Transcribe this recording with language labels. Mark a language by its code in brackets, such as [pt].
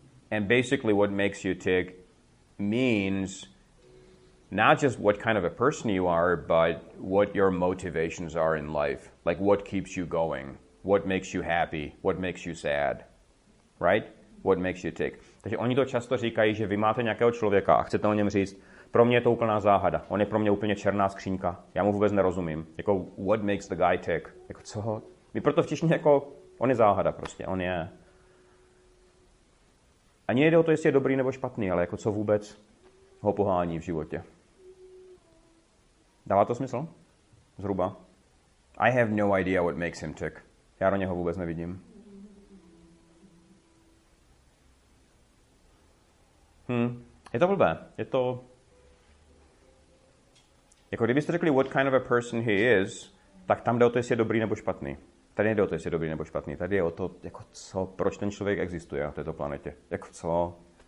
[en] And basically what makes you tick means not just what kind of a person you are, but what your motivations are in life. Like what keeps you going, what makes you happy, what makes you sad, right? What makes you tick. [cs] Takže oni to často říkají, že vy máte nějakého člověka a chcete o něm říct, pro mě je to úplná záhada, on je pro mě úplně černá skřínka, já mu vůbec nerozumím. Jako [en] what makes the guy tick? [cs] Jako co? My proto v češtině jako, on je záhada prostě, on je. Ani nejde o to, jestli je dobrý nebo špatný, ale jako co vůbec ho pohání v životě. Dává to smysl? Zhruba. [en] I have no idea what makes him tick. [cs] Já do něho vůbec nevidím. Je to blbé. Je to... Jako kdybyste řekli [en] what kind of a person he is, [cs] tak tam jde o to, jestli je dobrý nebo špatný. Tady nejde o to, jestli je dobrý nebo špatný. Tady je o to, jako co, proč ten člověk existuje na této planetě. Jako co?